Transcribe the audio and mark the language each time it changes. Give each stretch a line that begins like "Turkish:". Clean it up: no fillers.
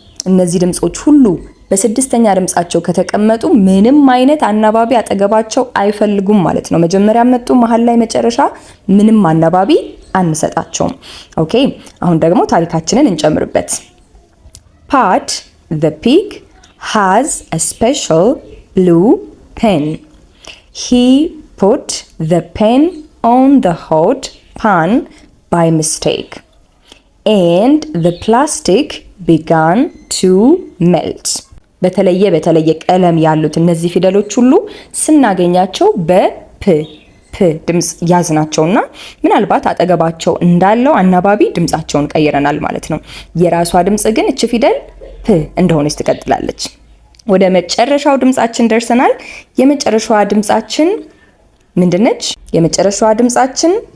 Amharic: እነዚህ ድምጾች ሁሉ በ6ኛ ድምጻቸው ከተቀመጡ ምንም አይነት አናባቢ አጠገባቸው አይፈልጉም ማለት ነው። መጀመሪያ መጡ፣ መሃል ላይ፣ መጨረሻ ምንም አናባቢ አንሰጣቸውም። ኦኬ አሁን ደግሞ ታሪካችንን እንጨምርበት።
English: Pat the pig has a special blue pen. He put the pen on the hot pan by mistake and the plastic began to melt.
Amharic: በተለየ ቀለም ያሉት እነዚህ ፊደሎች ሁሉ ስናገኛቸው በፕ ድምጽ ያዝናቸውና ምናልባት አጠገባቸው እንዳለው አናባቢ ድምጻቸውን ቀይረናል ማለት ነው። የራሷ ድምጽ ግን እቺ ፊደል ፕ እንደሆነች ትቀጥላለች። ወደ መጨረሻው ድምጻችን ደርሰናል። የመጨረሻዋ ድምጻችን ምንድነች? የመጨረሻዋ ድምጻችን